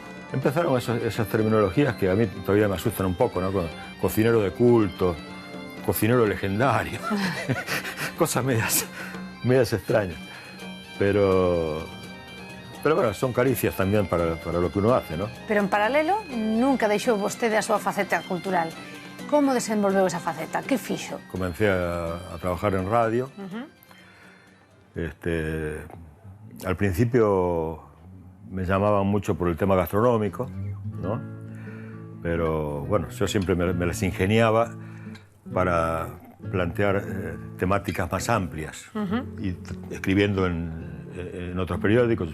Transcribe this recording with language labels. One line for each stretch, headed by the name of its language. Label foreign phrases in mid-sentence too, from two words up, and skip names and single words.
Spanish: Empezaron esas terminologías que a mí todavía me asustan un poco, ¿no? Cocinero de culto, cocinero legendario, cosas medias extrañas. Pero bueno, son caricias también para lo que uno hace, ¿no?
Galician: Pero en paralelo, nunca deixou vostede a súa faceta cultural. Como desenvolveu esa faceta? Que fixo?
Spanish: Comencé a trabajar en radio. Al principio me llamaban mucho por el tema gastronómico, ¿no? Pero bueno, yo siempre me las ingeniaba para plantear temáticas más amplias y escribiendo en otros periódicos.